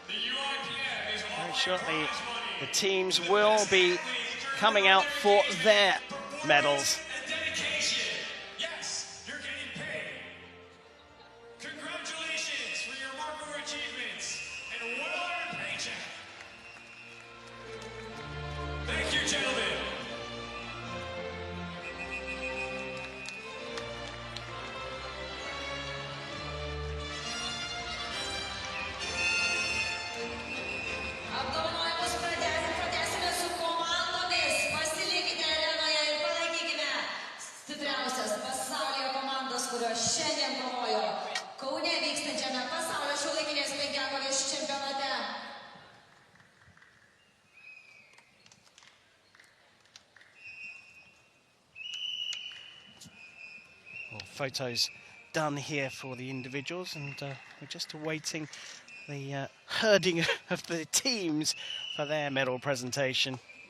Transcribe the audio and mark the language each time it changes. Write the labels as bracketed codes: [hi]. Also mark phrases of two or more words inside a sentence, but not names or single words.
[en] Very shortly, the teams will be coming out for their medals. And dedication. Yes, you're getting paid. Congratulations for your remarkable achievements and a well-earned paycheck. Thank you, gentlemen. [lt] Apdovanojimus pradėsime su komandomis. Pasilikite arenoje ir palaikykime stipriausias pasaulio komandas, kurios šiandien kovojo Kaune vykstančiame pasaulio šiuolaikinės penkiakovės čempionate. [en] Well, photos done here for the individuals, and we're just awaiting the herding of the teams for their medal presentation.